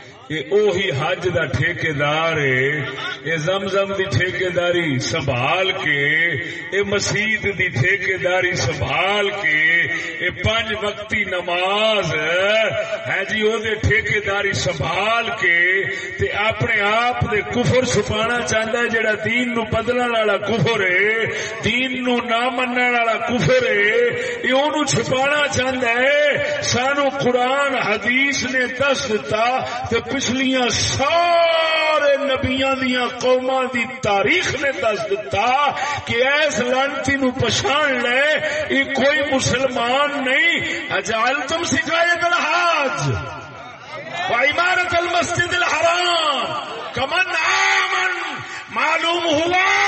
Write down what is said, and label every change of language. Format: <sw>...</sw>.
<pa>یہ اوہی حج دا ٹھیکیدار ہے، یہ زمزم دی ٹھیکیداری سنبھال کے، یہ مسجد دی ٹھیکیداری سنبھال کے، یہ 5 وقتی نماز ہے جی او دے ٹھیکیداری سنبھال کے تے اپنے آپ دے کفر چھپانا چاہتا ہے. جڑا دین نو بدلن والا کفر ہے، دین نو نہ منن والا کفر ہے، یہ اونوں چھپانا چاہتا ہے. سانو قرآن حدیث نے دس دتا تے پچھلیاں سارے نبیاں دیاں قوماں دی تاریخ نے دس دتا کہ ایس لعنتی نو پچھان لے یہ کوئی مسلمان نہیں.</pa> <ar>اجعلتم سقایۃ الحاج وعمارت المسجد الحرام کمن آمن،</ar> <pa>معلوم ہوا</pa>